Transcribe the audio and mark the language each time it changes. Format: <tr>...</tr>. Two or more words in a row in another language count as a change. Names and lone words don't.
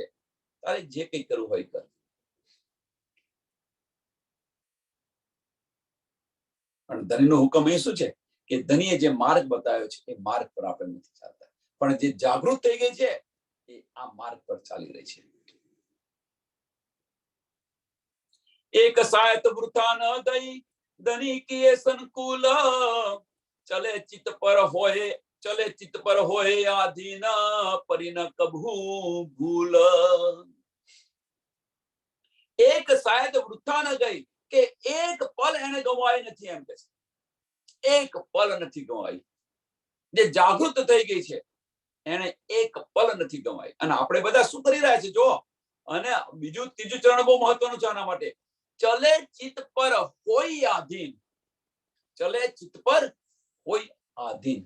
<gu>તારે જે કંઈ કરવું હોય કર. પણ ધનીનો હુકમ એ શું છે? કે ધનીએ જે માર્ગ બતાવ્યો છે એ માર્ગ પર આપણે નથી ચાલતા. પણ જે જાગૃત થઈ ગઈ છે એ આ માર્ગ પર ચાલી રહી છે.</gu> <hi>एक सायत वृथा न दई, धनी किए संकुल, चले चित पर होए, चले चित पर होए आधीन, परि न कभू भूल. एक सायत वृथा न गई,</hi> <gu>કે એક પલ એને ગવાઈ નથી એમ કે છે. એક પલ નથી ગવાઈ. જે જાગૃત થઈ ગઈ છે એને એક પલ નથી ગવાઈ. અને આપણે બધા શું કરી રહ્યા છે જો. અને બીજું ત્રીજું ચરણ બહુ મહત્વનું છે આના માટે.</gu> <hi>चले चित्त पर होय आधीन, चले चित्त पर होय आधीन.</hi>